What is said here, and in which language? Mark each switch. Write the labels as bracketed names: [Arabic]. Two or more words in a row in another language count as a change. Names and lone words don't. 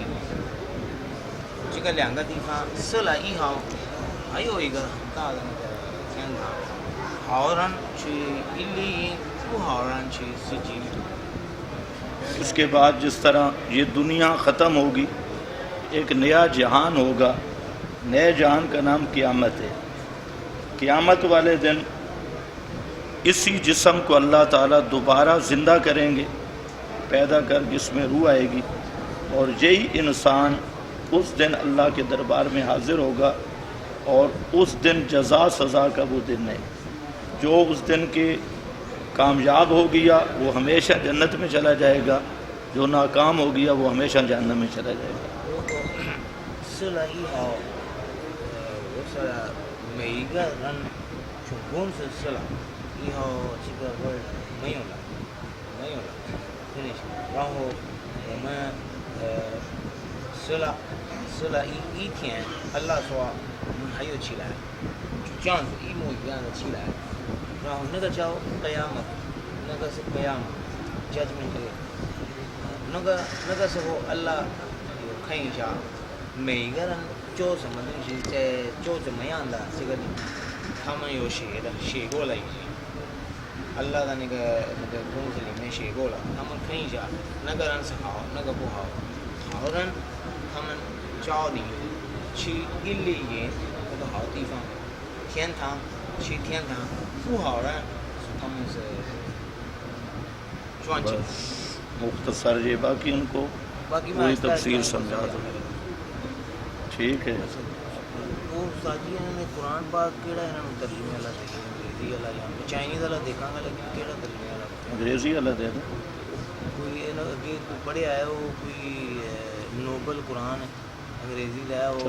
[Chinese] 这个2个地方死了以后，还有一个很大的那个天堂，好人去伊利，不好人去西基。 [Urdu] اس کے بعد جس طرح یہ دنیا ختم ہوگی ایک نیا جہان ہوگا. نئے جہان کا نام قیامت ہے. قیامت والے دن اسی جسم کو اللہ تعالیٰ دوبارہ زندہ کریں گے، پیدا کر جس میں روح آئے گی، اور یہی انسان اس دن اللہ کے دربار میں حاضر ہوگا. اور اس دن جزا سزا کا وہ دن ہے. جو اس دن کے کامیاب ہو گیا وہ ہمیشہ جنت میں چلا جائے گا، جو ناکام ہو گیا وہ ہمیشہ جہنم میں چلا جائے گا. [Chinese] 死了以后，我说了，每一个人总共是死了以后，这个味儿没有了，没有了，这里。然后我们死了一天，安拉说我们还有起来，就这样子一模一样的起来。然后那个叫盖亚嘛，那个是盖亚嘛 ， [English] judgment day。 [Chinese] 那个时候安拉有看一下。每一个人做什么东西，在做怎么样的这个里面，他们有写过了已经。安拉的那个东西里面写过了，他们看一下，那个人是好，那个不好。好人，他们教你去伊利云那个好地方，天堂去天堂；不好人，他们是赚钱。 [Urdu] مختصر یہ باقی ان کو پوری تفصیل سمجھا دو. ٹھیک ہے. [Punjabi] وہ ساجی نے قرآن پاک کیڑا انہاں نوں ترجمے والا دیکھیا انگریزی والا یا چائنیز والا دیکھاں گا لیکن کیڑا ترجمے والا [Urdu] انگریزی والا دے دو. [Punjabi] کوئی انہاں اگے پڑھیا ہے وہ کوئی نوبل قرآن انگریزی لایا وہ.